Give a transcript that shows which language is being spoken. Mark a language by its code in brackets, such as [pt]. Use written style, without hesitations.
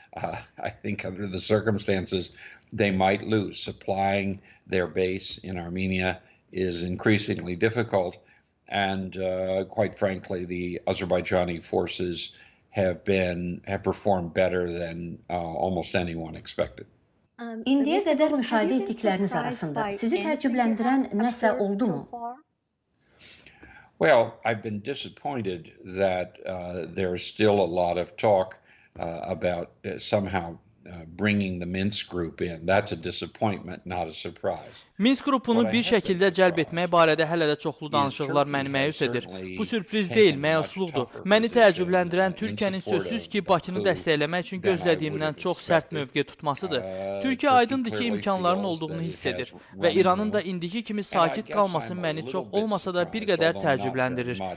[en] I think under the circumstances, they might lose. Supplying their base in Armenia is increasingly difficult. And quite frankly, the Azerbaijani forces have performed better than almost anyone expected. [az] İndiyə qədər müşahidə etdikləriniz arasında sizi təəccübləndirən nəsə oldu mu? [en] Well, I've been disappointed that there's still a lot of talk about somehow bringing the Minsk group in. That's a disappointment, not a surprise. [az] Minsk qrupunu bir şəkildə cəlb etmək barədə hələ də çoxlu danışıqlar məni məyus edir. Bu sürpriz deyil, məyusluqdur. Məni təəccübləndirən Türkiyənin sözsüz ki, Bakını dəstəkləmək üçün gözlədiyimdən çox sərt mövqe tutmasıdır. Türkiyə aydındır ki, imkanların olduğunu hiss edir və İranın da indiki kimi sakit qalması məni çox olmasa da bir qədər təəccübləndirir.